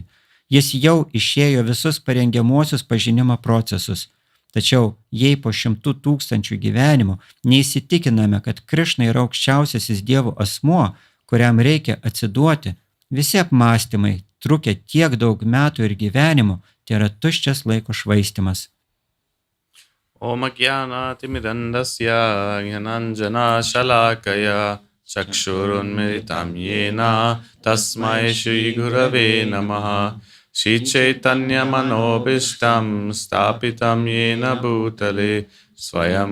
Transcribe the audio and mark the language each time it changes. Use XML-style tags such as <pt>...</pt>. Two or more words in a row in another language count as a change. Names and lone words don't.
<lt>Jis jau išėjo visus parengiamuosius pažinimo procesus. Tačiau jei po 100 000 gyvenimų neįsitikiname, kad Krišna yra aukščiausiasis Dievo asmuo, kuriam reikia atsiduoti, visi apmąstymai, trukę tiek daug metų ir gyvenimų, tai yra tuščias laiko švaistymas.</lt> <sa>ॐ अज्ञानतिमिरान्धस्य ज्ञानाञ्जन शलाकया चक्षुरुन्मीलितं येन तस्मै श्री गुरवे नमः श्री चैतन्य मनोऽभीष्टं स्थापितं येन भूतले स्वयम्</sa>